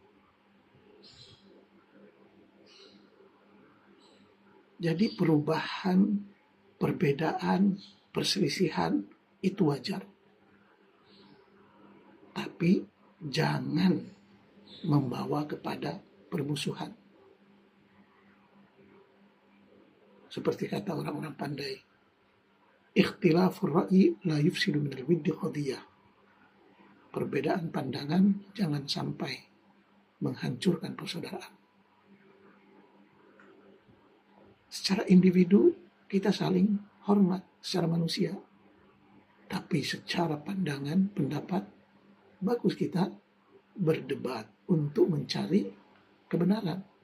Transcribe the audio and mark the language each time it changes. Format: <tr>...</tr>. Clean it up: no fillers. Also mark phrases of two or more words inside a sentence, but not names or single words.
<id>Jadi perubahan, perbedaan, perselisihan itu wajar. Tapi jangan membawa kepada permusuhan. Seperti kata orang-orang pandai,</id> <ar>اختلاف الرأي لا يفسد من الود قضية.</ar> <id>Perbedaan pandangan jangan sampai menghancurkan persaudaraan. Secara individu kita saling hormat secara manusia, tapi secara pandangan, pendapat, bagus kita berdebat untuk mencari kebenaran.</id>